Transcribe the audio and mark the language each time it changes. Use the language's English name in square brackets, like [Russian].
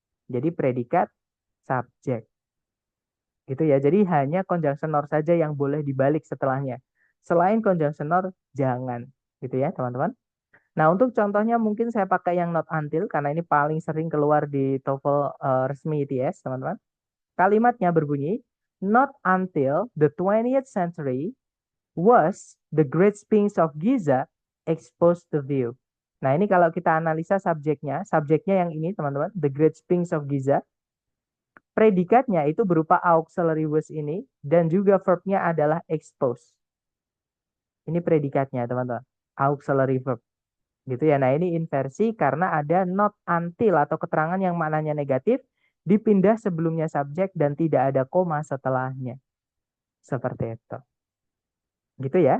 [Indonesian] Jadi predikat subjek. Gitu ya. Jadi hanya conjunction nor saja yang boleh dibalik setelahnya. Selain conjunction nor, jangan. Gitu ya, teman-teman. Nah, untuk contohnya mungkin saya pakai yang not until karena ini paling sering keluar di TOEFL resmi ITS, teman-teman. Kalimatnya berbunyi, [English] not until the 20th century was the Great Sphinx of Giza exposed to view. [Indonesian] Nah, ini kalau kita analisa subjeknya yang ini teman-teman, the Great Sphinx of Giza, predikatnya itu berupa auxiliary was ini, dan juga verbnya adalah expose. Ini predikatnya teman-teman, auxiliary verb. Gitu ya, nah ini inversi karena ada not until atau keterangan yang maknanya negatif, dipindah sebelumnya subjek dan tidak ada koma setelahnya. Seperti itu. Gitu ya.